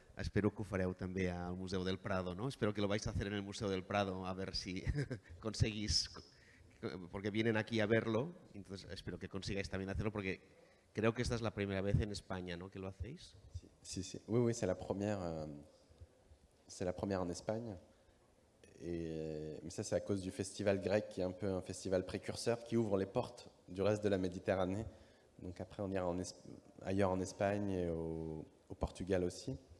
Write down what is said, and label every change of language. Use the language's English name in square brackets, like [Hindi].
[Catalan] Espero que ho fareu també al Museu del Prado, ¿no? [Spanish] Espero que lo vais a hacer en el Museo del Prado, a ver si conseguís, porque vienen aquí a verlo, entonces espero que consigáis también hacerlo, porque creo que esta es la primera vez en España, ¿no?, que lo hacéis. Sí. [French] Oui, c'est la première en Espagne. Mais ça, c'est à cause du festival grec, qui est un peu un festival précurseur, qui ouvre les portes du reste de la Méditerranée. Donc après, on ira ailleurs en Espagne et au Portugal aussi.